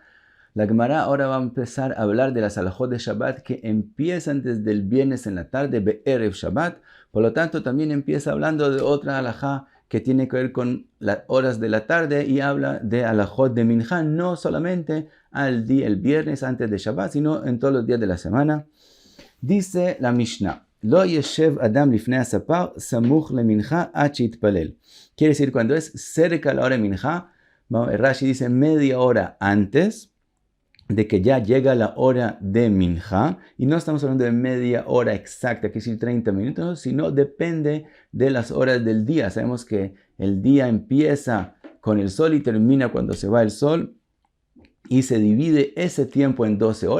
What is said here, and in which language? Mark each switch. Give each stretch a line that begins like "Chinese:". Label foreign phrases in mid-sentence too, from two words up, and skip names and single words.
Spanish: La Gemara ahora va a empezar a hablar de las halajot de Shabbat que empiezan desde el viernes en la tarde,
Hebrew: בערב שבת.
Spanish: Por lo tanto, también empieza hablando de otra halajá que tiene que ver con las horas de la tarde y habla de halajot de Minjá, no solamente el viernes antes de Shabbat, sino en todos los días de la semana. Dice la Mishnah:
Hebrew: לא ישב אדם לפני הספר סמוך למנחה עד שיתפלל.
Spanish: Quiere decir, cuando es cerca la hora de Minjá, Rashi dice media hora antes de que ya llega la hora de Minjá, y no estamos hablando de media hora exacta, que es decir 30 minutos, sino depende de las horas del día. Sabemos que el día empieza con el sol y termina cuando se va el sol, y se divide ese tiempo en 12 horas.